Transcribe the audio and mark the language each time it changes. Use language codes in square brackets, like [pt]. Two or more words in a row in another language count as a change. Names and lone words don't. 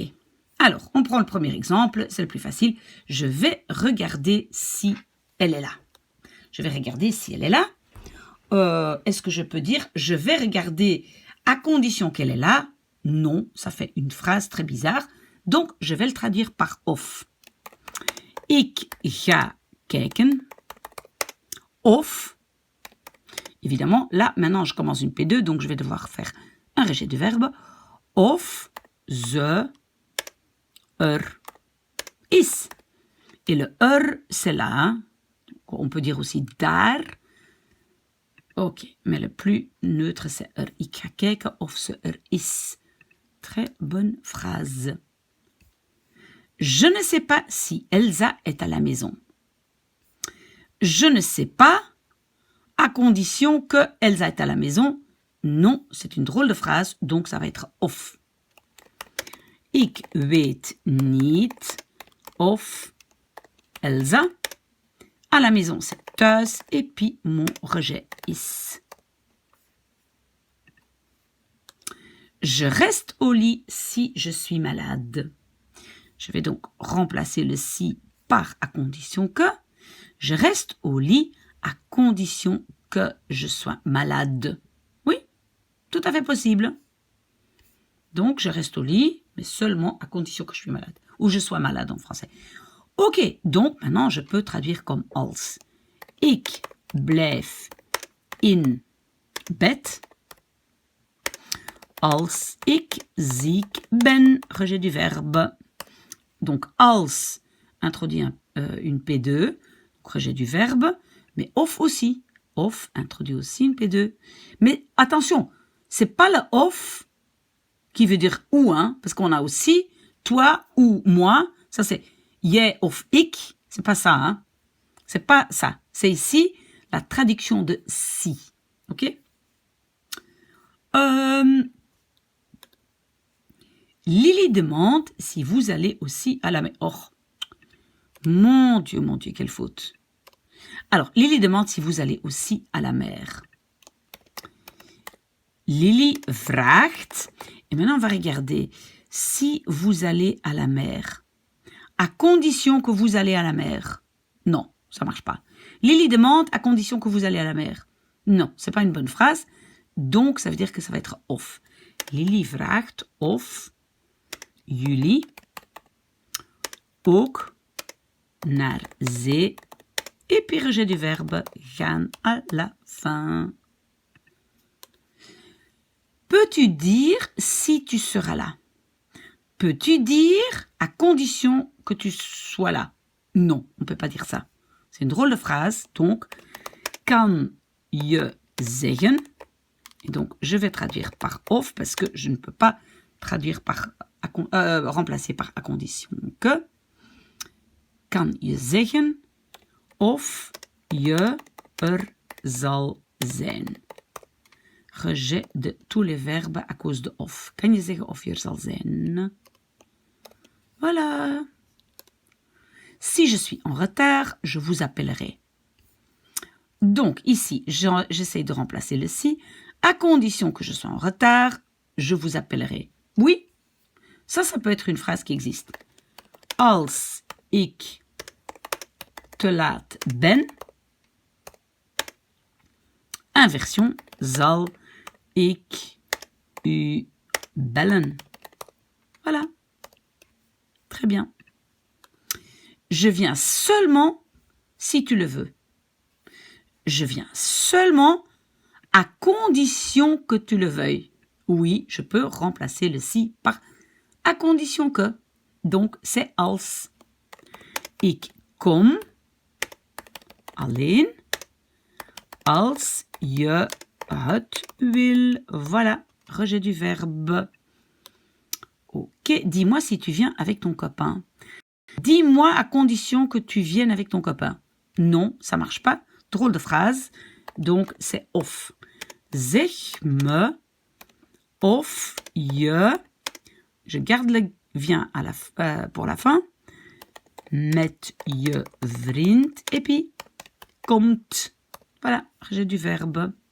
[fr] Alors, on prend le premier exemple, c'est le plus facile. Je vais regarder si elle est là. Je vais regarder si elle est là. Est-ce que je peux dire je vais regarder à condition qu'elle est là? Non, ça fait une phrase très bizarre. Donc, je vais le traduire par of. [nl] Ik ga kijken. Of. [fr] Évidemment, là, maintenant, je commence une P2, donc je vais devoir faire un rejet du verbe. [nl] Of ze is. [fr] Et le c'est là. Hein? On peut dire aussi daar. Ok, mais le plus neutre, c'est [nl] Ik ga kijken of ze is. [fr] Très bonne phrase. Je ne sais pas si Elsa est à la maison. Je ne sais pas, à condition que Elsa est à la maison. Non, c'est une drôle de phrase, donc ça va être of. [nl] Ik weet niet of Elsa. [fr] À la maison, c'est thuis. Et puis, mon rejet is. Je reste au lit si je suis malade. Je vais donc remplacer le si par à condition que. Je reste au lit à condition que je sois malade. Oui, tout à fait possible. Donc, je reste au lit, mais seulement à condition que je suis malade. Ou je sois malade en français. Ok, donc maintenant je peux traduire comme als. [nl] Ik blijf in bed als ik ziek ben. [fr] Rejet du verbe. Donc als introduit une P2, rejet du verbe, mais of aussi. Of introduit aussi une P2. Mais attention, c'est pas le of qui veut dire ou, hein, parce qu'on a aussi toi ou moi. Ça c'est [nl] jij of ik. [fr] C'est pas ça, hein. C'est pas ça. C'est ici la traduction de si. Ok? Lily demande si vous allez aussi à la mer. Oh, mon Dieu, quelle faute. Alors, Lily demande si vous allez aussi à la mer. [nl] Lily vraagt. [fr] Et maintenant, on va regarder si vous allez à la mer. À condition que vous allez à la mer. Non, ça marche pas. Lily demande à condition que vous allez à la mer. Non, c'est pas une bonne phrase. Donc, ça veut dire que ça va être of. [nl] Lily vraagt of jullie ook naar zee. [fr] Et puis rejet du verbe gaan à la fin. Peux-tu dire si tu seras là? Peux-tu dire à condition que tu sois là? Non, on ne peut pas dire ça. C'est une drôle de phrase. Donc, [nl] kan je zeggen. [fr] Et donc, je vais traduire par of parce que je ne peux pas traduire par remplacer par à condition que. [nl] Kan je zeggen of je zal zijn. [fr] Rejet de tous les verbes à cause de of. [nl] Kan je zeggen of je zal zijn? [fr] Voilà. Si je suis en retard, je vous appellerai. Donc, ici, j'essaie de remplacer le si. À condition que je sois en retard, je vous appellerai. Oui, ça peut être une phrase qui existe. [nl] Als ik te laat ben. Inversion, zal ik u bellen. [fr] Voilà. très bien. Je viens seulement si tu le veux. Je viens seulement à condition que tu le veuilles. Oui, je peux remplacer le si par à condition que. Donc, c'est als. [nl] Ik kom alleen als je het wil. [fr] Voilà, rejet du verbe. Ok, dis-moi si tu viens avec ton copain. Dis-moi à condition que tu viennes avec ton copain. Non, ça marche pas. Drôle de phrase. Donc, c'est of. [nl] Zeg me of je. [fr] Je garde le viens à pour la fin. [nl] Met je vriend. [fr] Et puis, komt. Voilà, j'ai du verbe.